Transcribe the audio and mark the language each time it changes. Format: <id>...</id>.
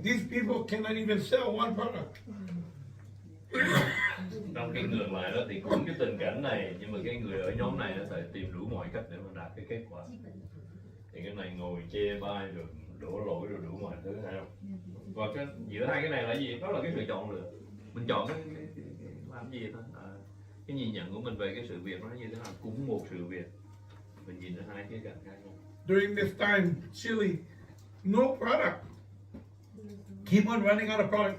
<en>These people cannot even sell one product.</en> <vi>Trong cái ngược lại đó thì cũng cái tình cảnh này, nhưng mà cái người ở nhóm này nó phải tìm đủ mọi cách để mà đạt cái kết quả. Thì cái này ngồi chê bai rồi đổ lỗi rồi đủ mọi thứ, hay không? Và cái giữa hai cái này là gì? Đó là cái sự chọn lựa. Mình chọn cái làm gì thôi. Cái nhìn nhận của mình về cái sự việc nó như thế nào, cũng một sự việc. Mình nhìn ở hai cái cạnh khác nhau.</vi> <en>During this time, Chile, no product. Keep on running out of product.</en>